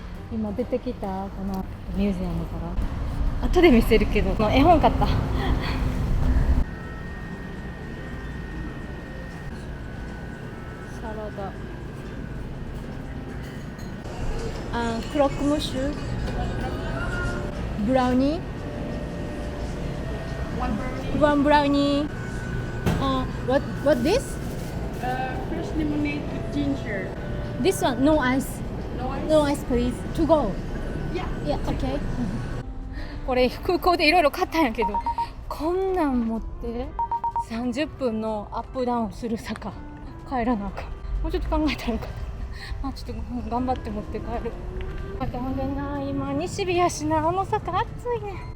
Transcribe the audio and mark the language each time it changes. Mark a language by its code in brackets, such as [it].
[ja] 今出てきたこのミュージアムから後で見せるけど絵本買ったサラダクロックムッシュブラウニー [en] One brownie what this? Fresh lemonade with ginger. This one no ice No ice please to go Yeah. [ja] Okay これ空港でいろいろ買ったんやけどこんなん持って30分のアップダウンする坂帰らなあかん。もうちょっと考えたらよかったまあちょっと頑張って持って帰る。またほんでな今西日やしなあの坂暑いね。